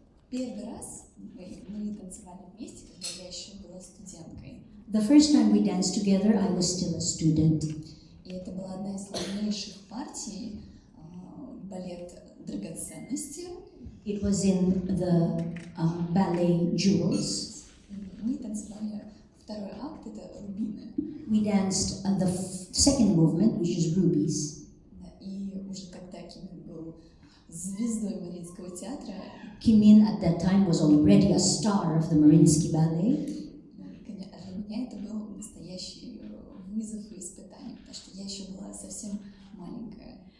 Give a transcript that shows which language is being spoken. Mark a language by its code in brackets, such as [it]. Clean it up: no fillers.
[ru] Первый раз мы танцевали вместе, когда я еще была студенткой. [en] The first time we danced together, I was still a student. [ru] И это была одна из сложнейших партий, балет «Драгоценности». [en] It was in the ballet Jewels. [ru] Мы танцевали второй акт, это «Рубины». [en] We danced the second movement, which is Rubies. [ru] И уже когда Ким был звездой Мариинского театра, [en] Kimin at that time was already a star of the Mariinsky Ballet. [ru] для меня это был настоящий вызов и испытание, потому что я еще была совсем маленькая.